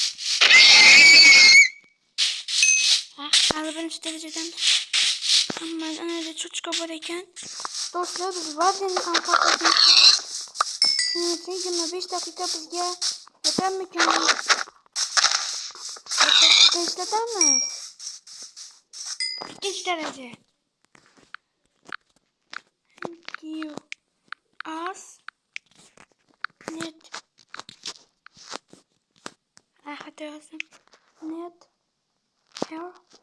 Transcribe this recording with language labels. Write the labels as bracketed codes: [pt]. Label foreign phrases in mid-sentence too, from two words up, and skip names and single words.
[uz] Hali birinchi darajadan hamma anada cho'chqa bor ekan. Do'stlar, biz Wardenni ham qatnashamiz. Shuning uchun 25 daqiqa bizga yetarmikan? Ishlatamiz. Ikkinchi daraja. [en] Give us net. [uz] Xato yozdim. Net. [en] Here.